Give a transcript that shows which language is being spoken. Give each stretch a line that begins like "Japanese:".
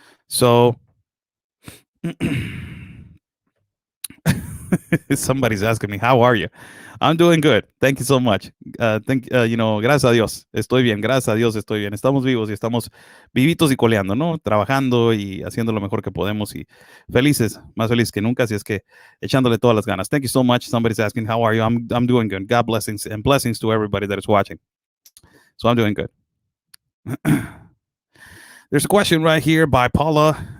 English: So somebody's asking me, how are you? I'm doing good. Thank you so much.
Spanish: Gracias a Dios. Estoy bien. Gracias a Dios estoy bien. Estamos vivos y estamos vivitos y coleando, ¿no? Trabajando y haciendo lo mejor que podemos y felices, más felices que nunca. Así es que echándole todas las ganas.
English: Thank you so much. Somebody's asking, how are you? I'm doing good. God blessings and blessings to everybody that is watching. So I'm doing good. There's a question right here by Paula.